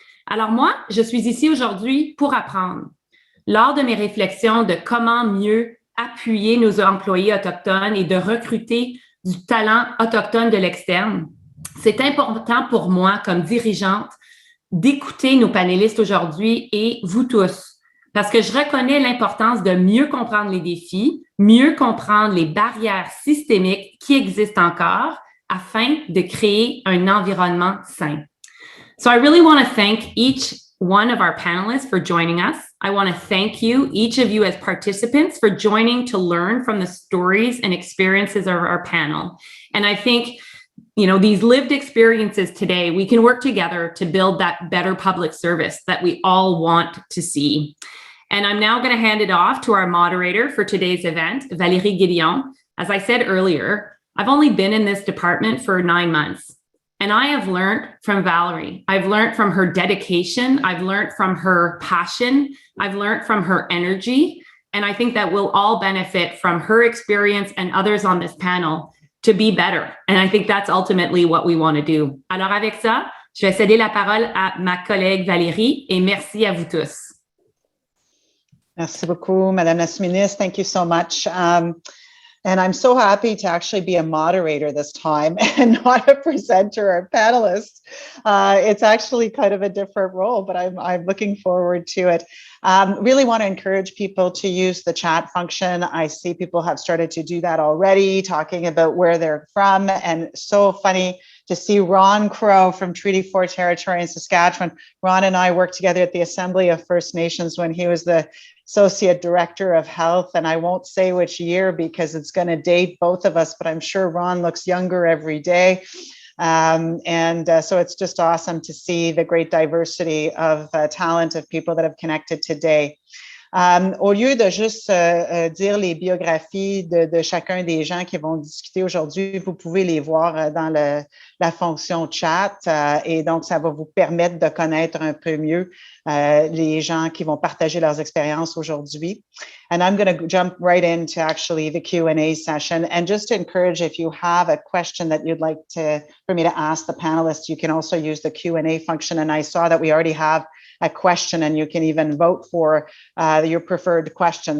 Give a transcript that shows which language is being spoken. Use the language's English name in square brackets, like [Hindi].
[French] Alors moi, je suis ici aujourd'hui pour apprendre. Lors de mes réflexions de comment mieux appuyer nos employés autochtones et de recruter du talent autochtone de l'externe, c'est important pour moi comme dirigeante d'écouter nos panélistes aujourd'hui et vous tous, parce que je reconnais l'importance de mieux comprendre les défis, mieux comprendre les barrières systémiques qui existent encore afin de créer un environnement sain. [English] So I really want to thank each one of our panelists for joining us. I want to thank you, each of you as participants, for joining to learn from the stories and experiences of our panel. And I think, you know, these lived experiences today, we can work together to build that better public service that we all want to see. And I'm now going to hand it off to our moderator for today's event, Valérie Guédillon. As I said earlier, I've only been in this department for 9 months. And I have learned from Valerie. I've learned from her dedication. I've learned from her passion. I've learned from her energy. And I think that we'll all benefit from her experience and others on this panel to be better. And I think that's ultimately what we want to do. [French] Alors avec ça, je vais céder la parole à ma collègue Valérie et merci à vous tous. Merci beaucoup, Madame la Sous-Ministre. [English] Thank you so much. And I'm so happy to actually be a moderator this time and not a presenter or panelist. It's actually kind of a different role, but I'm looking forward to it. Really want to encourage people to use the chat function. I see people have started to do that already, talking about where they're from, and so funny to see Ron Crow from Treaty 4 territory in Saskatchewan. Ron and I worked together at the Assembly of First Nations when he was the Associate Director of Health, and I won't say which year because it's going to date both of us, but I'm sure Ron looks younger every day. So it's just awesome to see the great diversity of talent of people that have connected today. [French] Au lieu de juste dire les biographies de chacun des gens qui vont discuter aujourd'hui, vous pouvez les voir dans la fonction chat et donc ça va vous permettre de connaître un peu mieux les gens qui vont partager leurs expériences aujourd'hui. [English] And I'm going to jump right into actually the Q&A session, and just to encourage, if you have a question that you'd like for me to ask the panelists, you can also use the Q&A function. And I saw that we already have a question, and you can even vote for your preferred question.